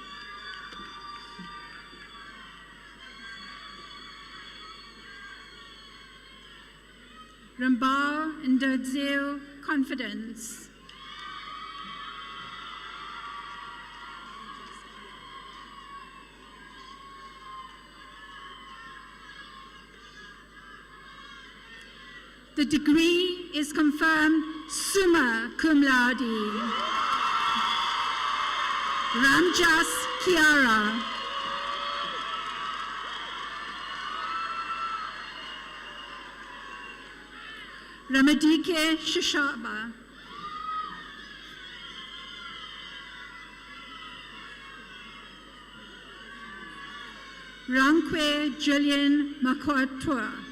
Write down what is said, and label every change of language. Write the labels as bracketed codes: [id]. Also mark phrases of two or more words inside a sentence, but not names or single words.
[en] Rambao Ndodzeo Confidence. The degree is confirmed [la] summa cum laude. [en] Ramjas Kiara. Ramadike Shishaba. Rankwe Julian Makwatua.